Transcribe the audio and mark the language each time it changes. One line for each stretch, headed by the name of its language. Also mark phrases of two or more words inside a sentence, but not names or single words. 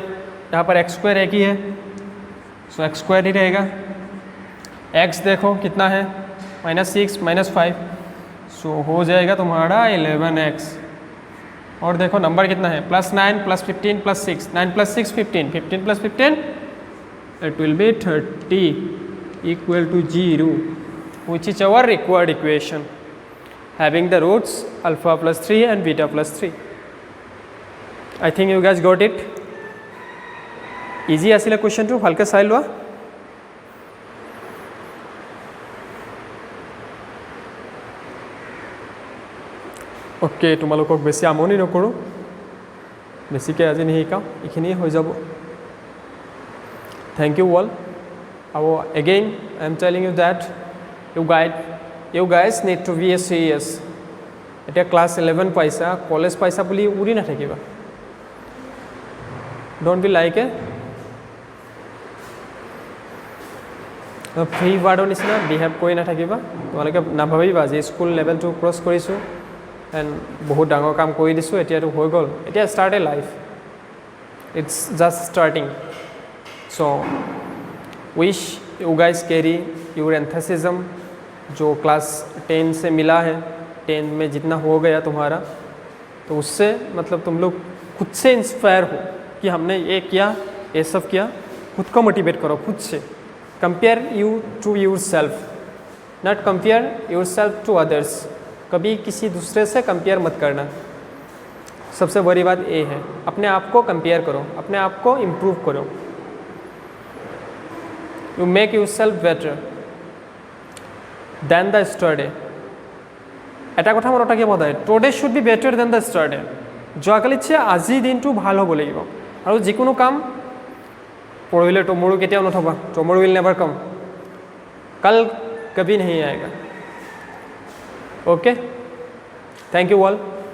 Hindi: यहाँ पर
English: x square
Hindi: एक ही है सो
English: x square
Hindi: ही रहेगा. x देखो कितना है माइनस 6 माइनस 5 सो हो जाएगा तुम्हारा 11x. और देखो नंबर कितना है प्लस 9 प्लस 15
English: प्लस 6 9 प्लस 6 15 15 प्लस 15 it will be 30 equal to 0 which is our required equation having the roots alpha plus 3 and beta plus 3. I think you guys got it. Easy
Assamese: আসলে কোশ্চেনটো ভালকে চাই লোৱা. ওকে তোমালোকক বেছি আমনি নকৰোঁ বেছিকৈ আজি নিশিকাওঁ এইখিনিয়ে হৈ যাব.
English: Thank you all. Again, I am telling you that you guys need to be serious.
Assamese: এতিয়া ক্লাছ 11 পাইছা কলেজ পাইছা বুলি উৰি নাথাকিবা.
English: Don't be like free birdৰ
Assamese: নিচিনা বিহেভ কৰি নাথাকিবা. তোমালোকে নাভাবিবা যে
English: school levelটো
Assamese: ক্ৰছ কৰিছোঁ এণ্ড বহুত ডাঙৰ কাম কৰি দিছোঁ এতিয়াতো হৈ গ'ল.
English: এতিয়া start a life. It's just starting. So wish you guys carry your enthusiasm
Hindi: जो क्लास 10 से मिला है 10 में जितना हो गया तुम्हारा तो उससे मतलब तुम लोग खुद से इंस्पायर हो कि हमने ये किया ये सब किया. खुद को मोटिवेट करो खुद से.
English: Compare you to yourself not compare yourself to others.
Hindi: कभी किसी दूसरे से कंपेयर मत करना. सबसे बड़ी बात ये है अपने आप को कंपेयर करो अपने आप को इम्प्रूव करो.
English: You make yourself better than the yesterday.
Assamese: এটা কথা মনত ৰাখিব সদায়
English: today should be better than the yesterday.
Assamese: যোৱাকালিতছে আজিৰ দিনটো ভাল হ'ব লাগিব. আৰু যিকোনো কাম পৰহিলে টুমৰো কেতিয়াও নথবা.
English: Tomorrow will never come.
Hindi: कल कभी नहीं आएगा.
English: Okay thank you all.